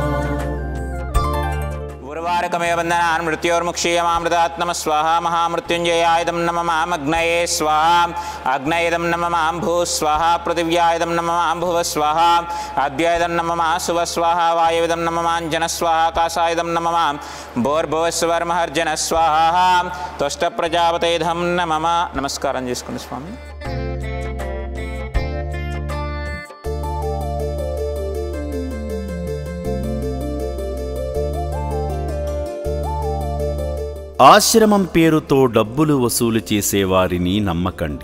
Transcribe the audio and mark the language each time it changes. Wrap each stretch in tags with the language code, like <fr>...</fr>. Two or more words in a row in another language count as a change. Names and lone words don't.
<sa>उर्वारुकमेव बन्धनान् मृत्योर्मुक्षीयमामृतात्मः स्वाहा महामृत्युञ्जयायदं नमः अग्नये स्वाहा अग्नयदं नमः भूः स्वाहा पृथिव्यायदं नमः भुवः स्वाहा अद्ययदं नमः सुवः स्वाहा वायुविदं नमः अंजनः स्वाहा कासायदं नमः भोर्भुवस्वर्महर्जनः स्वाहा त्वष्टप्रजापतेधं नमः नमस्कारं</sa> <te>చేసుకోండి స్వామి ఆశ్రమం పేరుతో డబ్బులు వసూలు చేసేవారిని నమ్మకండి.</te>